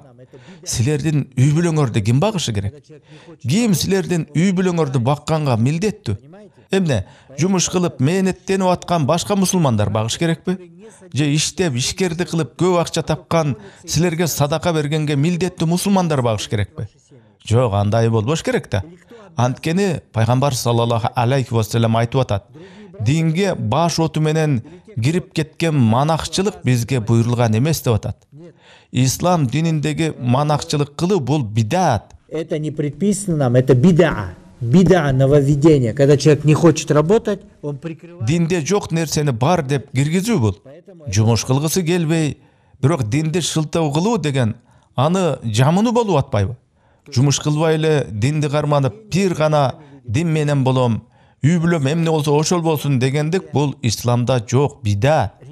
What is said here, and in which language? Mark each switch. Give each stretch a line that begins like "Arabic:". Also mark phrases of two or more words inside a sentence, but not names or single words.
Kyrgyz: Силердин үй бүлөңөрдү ким багышы керек? Ким силердин үй бүлөңөрдү бакканга милдеттүү? Эмне, жумуш кылып мээнеттенип аткан башка мусулмандар багыш керекпи? Же иштеп, ишкерди кылып көп акча тапкан, силерге садака бергенге милдеттүү мусулмандар багыш керекпи? Жок, андай болбош керек да. Анткени пайгамбар
Arabic: صلى الله عليه وسلم
Kyrgyz: айтып атат: динге баш оту менен кирип кеткен манакчылык бизге буйрулган эмес деп атат. Ислам дининдеги манакчылык кылуу бул бидат.
Russian: Это не предписано нам, это бида. Бида, нововведение. Когда человек не хочет работать, он прикрывает.
Kyrgyz: Динде жок нерсени бар деп киргизүү бул. Жумуш кылгысы келбей, бирок динди шылтоо кылуу деген аны жамынуу болуп атпайбы? Жумуш кылбай эле динди карманып, бир гана дин менен болом, үй бүлөм эмне болсо ошол болсун дегендик бул исламда жок, бида.